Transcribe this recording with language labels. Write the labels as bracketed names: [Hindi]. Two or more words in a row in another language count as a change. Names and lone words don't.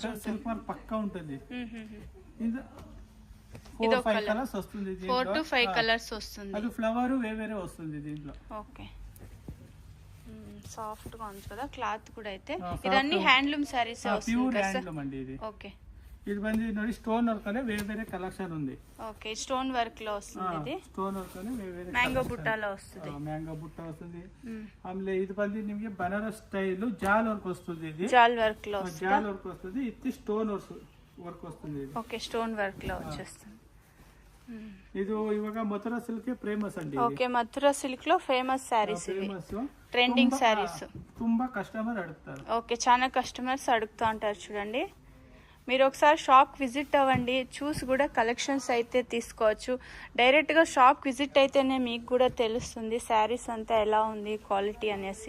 [Telugu] సిల్క్ మార్క్ పక్కా ఉంటుంది. ఇది 4 5 కలర్స్ వస్తుంది. 4 to 5 కలర్స్ వస్తుంది. అది ఫ్లవర్ వేరే వస్తుంది దీంట్లో. ఓకే, సాఫ్ట్ గా ఉంది కదా క్లాత్ కూడా అయితే. ఇదన్నీ [English] handloom sarees [Telugu] వస్తుంది కదా సార్? ఓకే, ఇది [Kannada] ಬಂದು ನೋಡಿ [English] stone work [Telugu] అనే వేరే కలెక్షన్ ఉంది. ఓకే, [English] stone work [Telugu] లో వస్తుంది. ఇది [English] stone work [Telugu] అనే వేరే మ్యాంగో బుట్టలో వస్తుంది. మ్యాంగో బుట్ట వస్తుంది. ఆಮೇಲೆ ఇది [Kannada] ಬಂದು ನಿಮಗೆ ಬನಾರಸ್ ಸ್ಟೈಲ್ ಜಾಲ್ ವರ್ಕ್ [Telugu] వస్తుంది. ఇది జాల్ వర్క్ లో వస్తుంది. జాల్ వర్క్ వస్తుంది. ఇది [English] stone work [Telugu] వస్తుంది. ఓకే, [English] stone work [Telugu] లో వచ్చేస్తుంది. [Kannada] ಇದು ಇವಾಗ ಮಥುರಾ ಸಿಲ್ಕ್ ಫೇಮಸ್ ಅಂడి. [Telugu] ఓకే, మథురా సిల్క్ లో [English] famous sarees [Telugu] ఇవి, [English] trending sarees. [Telugu] ತುಂಬಾ కస్టమర్ అడుగుతారు. ఓకే, చాలా కస్టమర్స్ అడుగుతూ ఉంటారు చూడండి. మీరు ఒకసారి [English] shop visit [Telugu] అవ్వండి, చూసి కూడా కలెక్షన్స్ అయితే తీసుకోవచ్చు. డైరెక్ట్గా [English] shop visit [Telugu] అయితేనే మీకు కూడా తెలుస్తుంది శారీస్ అంతా ఎలా ఉంది క్వాలిటీ అనేసి.